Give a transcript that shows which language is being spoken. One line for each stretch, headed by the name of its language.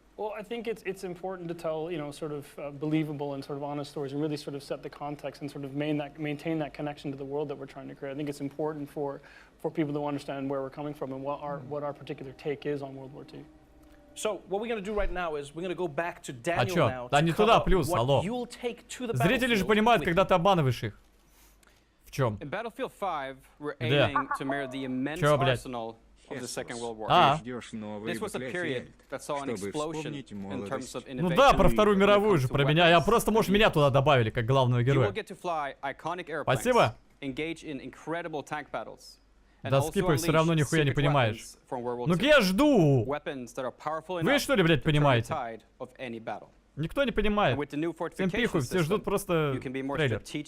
English: Well, I think it's important to tell, you know, sort of believable and sort of honest stories, and really sort of set the context and sort of maintain that connection to the world that we're trying to create. I think it's important for people to understand where we're coming from and what our particular take is on World War II. So what we're going to do right now is we're going to go back to Daniel now.
Russian: Да не туда, плюс, алло. Зрители же понимают, когда ты обманываешь их. В чем?
English: In Battlefield 5, we're aiming to mirror the immense arsenal of the Second World War. This was a period that saw an explosion in terms of innovation.
Russian: Ну да, про Вторую мировую же, про меня. Я просто, может, меня туда добавили, как главного героя.
English: You will get to fly iconic airplanes,
Russian: Спасибо.
English: engage in incredible tank battles.
Russian: Да скипай, все равно нихуя не понимаешь. Ну я жду! Вы что ли, блядь, понимаете? Никто не понимает. Всем пиху, все ждут просто трейлер.